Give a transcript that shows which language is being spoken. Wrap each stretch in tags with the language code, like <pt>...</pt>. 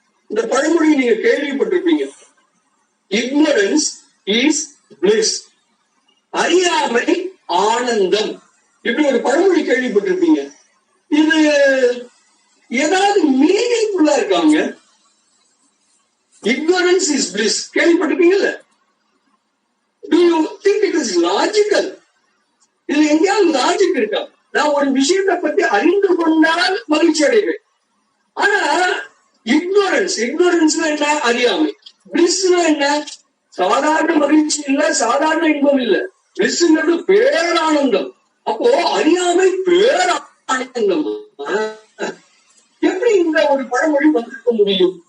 <ta>இந்த பழமொழி நீங்க கேள்விப்பட்டிருப்பீங்க.</ta> <en>ignorance is bliss,</en> <ta>அறியாமை ஆனந்தம். இப்படி ஒரு பழமொழி கேள்விப்பட்டிருப்பீங்க. இது ஏதாவது மீனிங்ஃபுல்லா இருக்காங்க?</ta> <en>ignorance is bliss</en> <ta>கேள்விப்பட்டிருப்பீங்கல்ல?</ta> <en>do you think it is logical?</en> <ta>இது எங்கேயாவது லாஜிக் இருக்கா? நான் ஒரு விஷயத்தை பத்தி அறிந்து கொண்டால் மகிழ்ச்சி அடைவேன். ஆனா ignorance என்ன? அறியாமை. பிளிஸ்னா என்ன? சாதாரண மகிழ்ச்சி இல்ல, சாதாரண இன்பம் இல்ல. பிளிஸ்ங்கிறது பேரானந்தம். அப்போ அறியாமை பேரானந்தம். எப்படி இந்த ஒரு பழமொழி வந்திருக்க முடியும்?</ta>